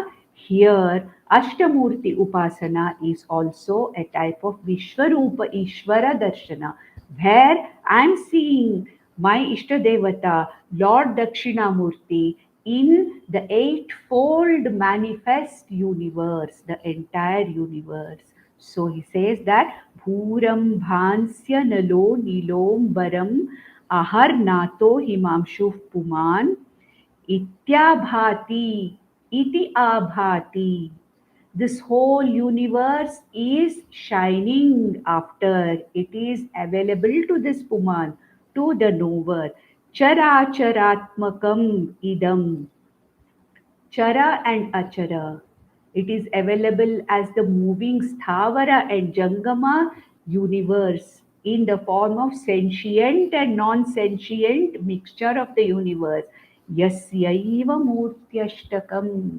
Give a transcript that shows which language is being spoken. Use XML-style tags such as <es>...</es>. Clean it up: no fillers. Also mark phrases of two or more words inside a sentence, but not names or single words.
<en>Here,</en> <sa>Ashtamurti Upasana</sa> <en>is also a type of</en> <sa>Vishwarupa Ishvara Darshana,</sa> <en>where I am seeing my Ishtadevata, Lord Dakshinamurti, in the eightfold manifest universe, the entire universe. So he says that</en> <sa>Bhuram Bhansya Nalo Nilombaram Ahar Nato Himamshu Puman Ityabhati Iti Abhati.</sa> <en>This whole universe is shining after. It is available to this Puman, to the knower.</en> <sa>Characharatmakam idam.</sa> <en>Chara and Achara. It is available as the moving Sthavara and Jangama universe in the form of sentient and non-sentient mixture of the universe.</en> <sa>Yasyaiva murtyashtakam.</sa>